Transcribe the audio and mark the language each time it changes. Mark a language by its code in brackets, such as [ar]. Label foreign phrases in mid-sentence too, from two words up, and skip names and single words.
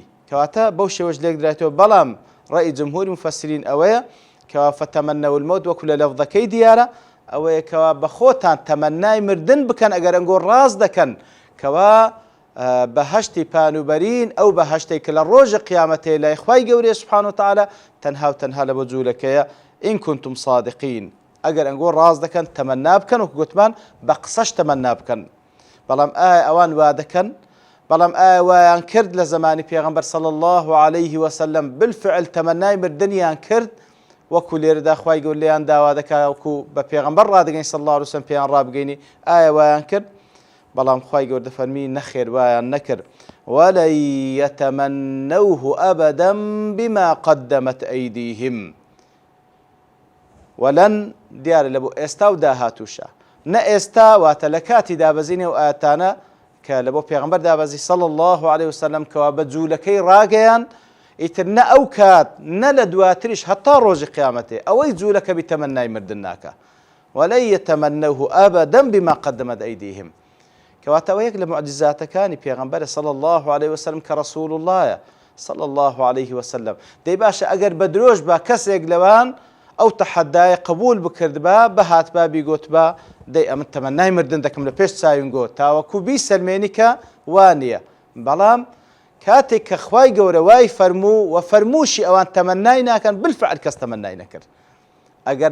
[ckb] کەواتە بەو شێوەش لێک درایەوە. بەڵام ڕەئی جمهوری مفەسیرین ئەوەیە کەوا [ar] فتەمەنەو المەوت [ckb] وەکو لە لەفظەکەی دیارە ئەوەیە کەوا بە خۆتان تەمەنای مردن بکەن ئەگەر ئەنگۆ ڕاست دەکەن کەوا بەهەشتی پانوبەرین ئەو بەهەشتێک کە لە ڕۆژی قیامەتێ لای خوای گەورەی [ar] سوبحانەهو وتەعالە [ckb] تەنها و تەنها لە بۆ جوولەکەیە [ar] ئین کنتم صادقین. [ckb] ئەگەر ئەنگۆ ڕاز دەکەن تەمەنا بکەن و گوتمان بە قسەش تەمەنا بکەن بەڵام ئایا ئەوان وا دەکەن بەڵام ئایا وایان کرد لە زمانی پێغەمبەر [ar] صلی الله عليه وسلم [ckb] بالفعل تەمەنای مردنیان کرد وەکو لێرەدا خوای گەورە لێیان داوا دەکات وەکو بە پێغەمبەر ڕادەگەین [ar] صلی الله عليه وسلم [ckb] پێیان ڕابگەینی ئایا وایان کرد بەڵام خوای گەورە دەفەرمی نەخێر وایان نەکرد [ar] ولن يتمنوه أبدا بما قدمت أيديهم [ckb] ولن دیارە لە بۆ ئێستا و داهاتووشە نە ئێستا واتە لە کاتی دابەزینێ و ئاەتانە کە لە بۆ پێغەمبەر دابەزی [ar] صلی الله عليه وسلم [ckb] کەوا بە جوولەکەی ڕاگەیان ئیتر نە ئەو کات نە لە دواتریش هەتا ڕۆژی قیامەتێ ئەوەی جوولەکە بی تەمەنای مردن ناکە [ar] ولن يتمنوه أبدا بما قدمت أيديهم [ckb] کەواتەوە یەک لە معجزاتەکانی پێغەمبەرە [ar] صلی الله عليه وسلم [ckb] کە رەسوول اللهە [ar] صلی الله عليه وسلم [ckb] دەی باشە ئەگەر بە درۆژ با کەسێک لەوان ئەو تەحەدایە قبول بکردبا بەهات با بیگوتبا دەی ئەمن تەمەنای مردن دەکەم لە پێش چاوینگۆ تاوەکو بی سەلمێنی کە وانە بەڵام کاتێک کە خوای گەورە وای فەرموو و فەرمووشی ئەوان تەمەنای ناکەن بالفعل کەس تەمەنای نەکرد ئەگەر